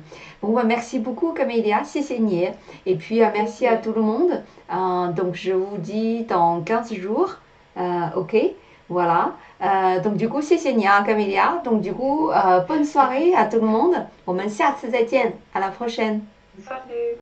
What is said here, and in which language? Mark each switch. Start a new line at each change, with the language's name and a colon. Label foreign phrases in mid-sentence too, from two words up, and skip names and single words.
French: Bon, bah, merci beaucoup, Camélia, c'est signé. Et puis, merci à Ok, tout le monde. Donc, je vous dis dans 15 jours. OK, voilà. Donc, du coup, c'est signé, Camélia. Donc, du coup, bonne soirée à tout le monde.
Chinese: 我们下次再见，
French: à la prochaine. bonne soirée.